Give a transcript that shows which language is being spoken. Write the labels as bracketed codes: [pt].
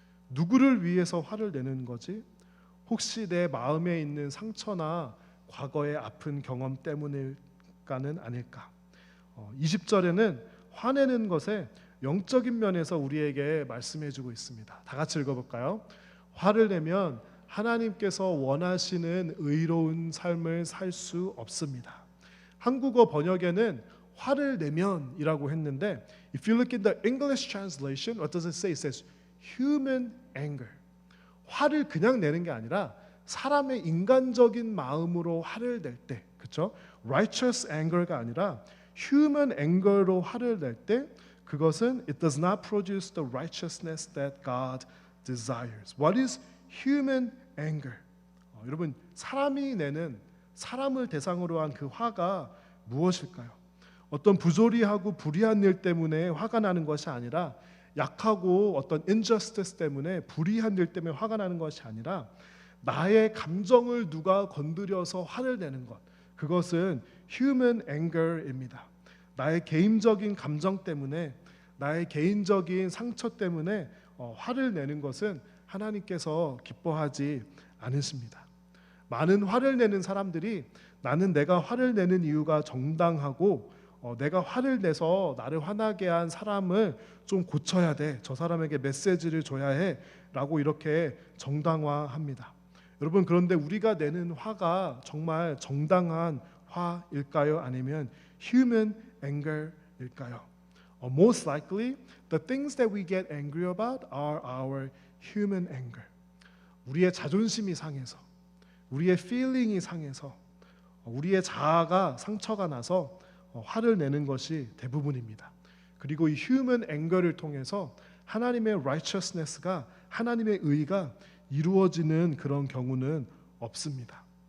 [ko] 누구를 위해서 화를 내는 거지? 혹시 내 마음에 있는 상처나 과거의 아픈 경험 때문일까는 아닐까? 20절에는 화내는 것에 영적인 면에서 우리에게 말씀해주고 있습니다. 다 같이 읽어볼까요? 화를 내면 하나님께서 원하시는 의로운 삶을 살 수 없습니다. 한국어 번역에는 화를 내면이라고 했는데, [en] if you look at the English translation, what does it say? It says human anger. [ko] 화를 그냥 내는 게 아니라 사람의 인간적인 마음으로 화를 낼 때, 그렇죠? [en] Righteous anger가 아니라 human anger로 [ko] 화를 낼 때 그것은 [en] it does not produce the righteousness that God desires. What is human anger? [ko] 여러분, 사람이 내는 사람을 대상으로 한 그 화가 무엇일까요? 어떤 부조리하고 불의한 일 때문에 화가 나는 것이 아니라, 약하고 어떤 injustice 때문에, 불의한 일 때문에 화가 나는 것이 아니라 나의 감정을 누가 건드려서 화를 내는 것, 그것은 human anger입니다. 나의 개인적인 감정 때문에, 나의 개인적인 상처 때문에 화를 내는 것은 하나님께서 기뻐하지 않으십니다. 많은 화를 내는 사람들이 나는 내가 화를 내는 이유가 정당하고 내가 화를 내서 나를 화나게 한 사람을 좀 고쳐야 돼, 저 사람에게 메시지를 줘야 해 라고 이렇게 정당화합니다. 여러분, 그런데 우리가 내는 화가 정말 정당한 화일까요? 아니면 human anger일까요? [en] Most likely, the things that we get angry about are our human anger. [ko] 우리의 자존심이 상해서, 우리의 feeling이 상해서, 우리의 자아가 상처가 나서 화를 내는 것이 대부분입니다. 그리고 이 human anger를 통해서 하나님의 righteousness가, 하나님의 의가 이루어지는 그런 경우는 없습니다.